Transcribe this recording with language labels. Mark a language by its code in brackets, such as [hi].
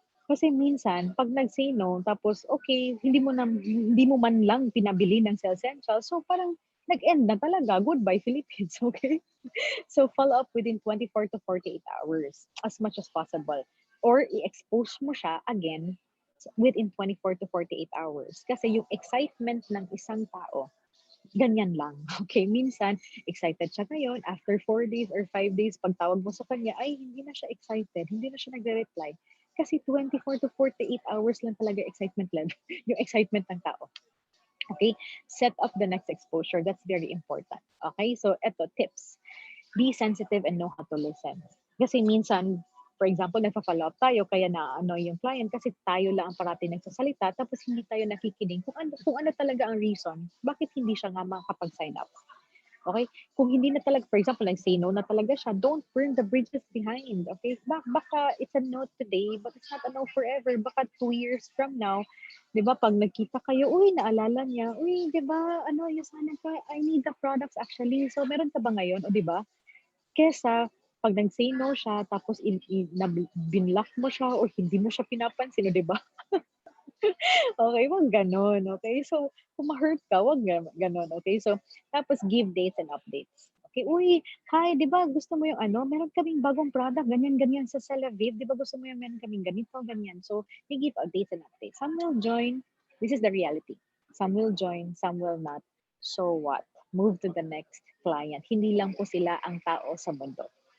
[tl] Kasi minsan, pag nag-say no, tapos okay, hindi mo man lang pinabili ng Cell Essentials, so parang nag-end na talaga. [en] Goodbye, Philippines, okay? So follow up within 24 to 48 hours as much as possible. Or [tl] i-expose mo siya [en] again within 24 to 48 hours. [tl] Kasi yung excitement ng isang tao, ganyan lang. Okay, minsan, excited siya ngayon, after 4 days or 5 days, pagtawag mo sa kanya, ay, hindi na siya excited, hindi na siya nagre-reply. Kasi 24 to 48 hours lang talaga excitement level, yung excitement ng tao. [en] Okay, set up the next exposure. That's very important. Okay, so eto, tips. Be sensitive and know how to listen. [tl] Kasi minsan, [en] for example, [tl] nagpa-follow up tayo, kaya na yung client kasi tayo lang ang parati nagsasalita, tapos hindi tayo nakikinig kung ano talaga ang reason, bakit hindi siya nga makapag-sign up. [en] Okay? [tl] Kung hindi na talaga, [en] for example, say no [tl] na talaga siya, [en] don't burn the bridges behind. Okay? Baka it's a no today, but it's not a no forever. [tl] Baka 2 years from now, di ba, pag nagkita kayo, uy, naalala niya, uy, di ba, yung sana ka, [en] I need the products actually. [tl] So, meron ka ba ngayon? O, di ba? Kesa, pag nag-say no siya, tapos binlock mo siya or hindi mo siya pinapansin, o, di ba? Okay, wag gano'n, okay? So, kung ma-hurt ka, wag gano'n, okay? So, tapos give dates and updates. Okay, uy, hi, di ba gusto mo yung meron kaming bagong product, ganyan-ganyan sa Celaviv, di ba gusto mo yung meron kaming ganito, ganyan. [en] So, we give updates and updates. Some will join, this is the reality. Some will join, some will not. So what? Move to the next client. [tl] Hindi lang po sila ang tao sa mundo.